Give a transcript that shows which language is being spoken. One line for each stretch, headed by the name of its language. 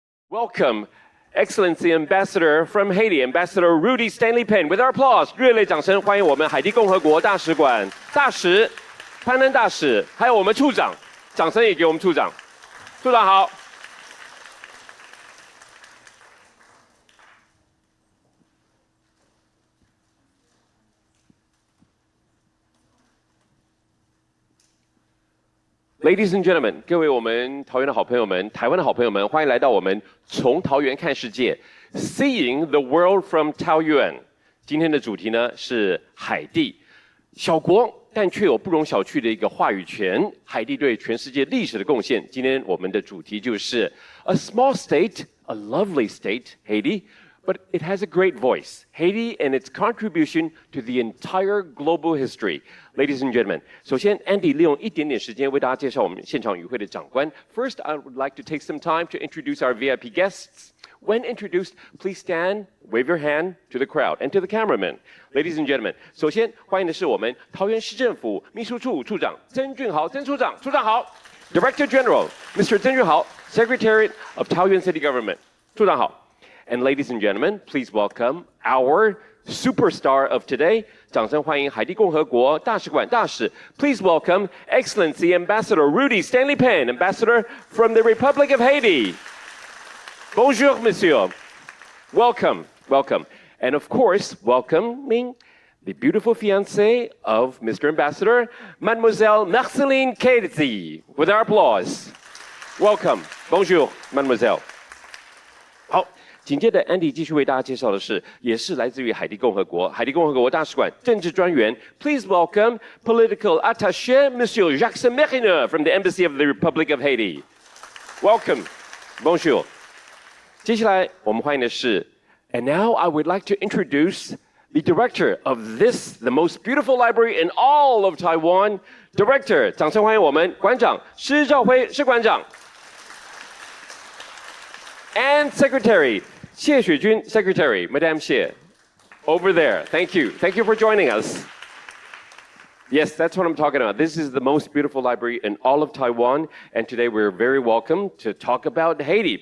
English: Welcome, Excellency Ambassador from Haiti, Ambassador Roudy Stanley Penn. With our applause,
Chinese: 热烈掌声欢迎我们海地共和国大使馆大使潘恩大使，还有我们处长，掌声也给我们处长。处长好。
English: Ladies and gentlemen，
Chinese: 各位我们桃园的好朋友们、台湾的好朋友们，欢迎来到我们从桃园看世界 ，
English: Seeing the World from Taoyuan。
Chinese: 今天的主题呢是海地，小国但却有不容小觑的一个话语权，海地对全世界历史的贡献。今天我们的主题就是
English: A small state, a lovely state, Haiti。But it has a great voice, Haiti and its contribution to the entire global history. Ladies and gentlemen,
Chinese: 首先 Andy 利用一点点时间为大家介绍我们现场与会的长官。
English: First, I would like to take some time to introduce our VIP guests. When introduced, please stand, wave your hand to the crowd and to the cameraman. Ladies and gentlemen,
Chinese: 首先欢迎的是我们桃园市政府秘书处处长曾俊豪，曾处长，处长好。
English: Director General, Mr. 曾俊豪, Secretary of Taoyuan City Government.
Chinese: 处长好。
English: And ladies and gentlemen, please welcome our superstar of today.
Chinese: 掌声欢迎海地共和国大使馆大使。
English: Please welcome Excellency Ambassador Roudy Stanley Penn, Ambassador from the Republic of Haiti.
French: Bonjour, Monsieur.
English: Welcome, welcome. And of course, welcoming the beautiful fiancée of Mr. Ambassador, Mademoiselle Marceline Kedzi. With our applause. Welcome.
French: Bonjour, Mademoiselle. 好。
Chinese: 紧接着 ，Andy 继续为大家介绍的是，也是来自于海地共和国大使馆政治专员。
English: Please welcome Political Attaché Monsieur Jacques Mériner from the Embassy of the Republic of Haiti. Welcome, bonjour.
Chinese: 接下来我们欢迎的是
English: ，And now I would like to introduce the director of this, the most beautiful library in all of Taiwan.
Chinese: Director， 掌声欢迎我们馆长施兆辉施馆长。
English: And Secretary, 谢雪君 Secretary, Madame Xie, over there. Thank you. Thank you for joining us. Yes, that's what I'm talking about. This is the most beautiful library in all of Taiwan, and today we're very welcome to talk about Haiti.